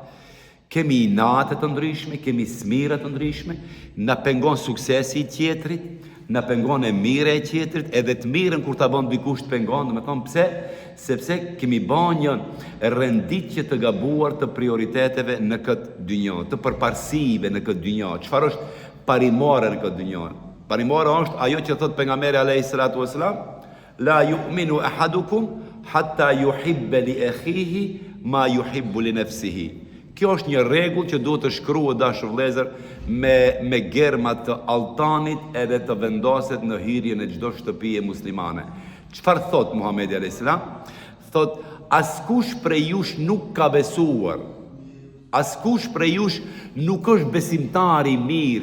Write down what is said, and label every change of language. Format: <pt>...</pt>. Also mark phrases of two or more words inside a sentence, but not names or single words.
<sq>Kemi inate të ndryshme, kemi smira të ndryshme, na pengon suksesi i tjetrit, na pengon e mira e tjetrit, edhe të mirën kur ta bën dikush të pengon, do të thonë pse? Sepse kemi bën një renditje të gabuar të prioriteteve në këtë dynjë, të përparësive në këtë dynjë. Çfarë është parimore në këtë dynjë? Parimore është ajo që thot pejgamberi</sq> <ar>عليه الصلاة والسلام لا يؤمن أحدكم حتى يحب لأخيه ما يحب لنفسه.</ar> <sq>Kjo është një rregull që duhet të shkruhet dashur vëllezër me germat të altanit edhe të vendoset në hyrjen e çdo shtëpie muslimane. Çfarë thot Muhamedi</sq> <ar>عليه السلام?</ar> <sq>Thot askush prej jush nuk ka besuar. Askush prej jush nuk është besimtar i mirë.</sq>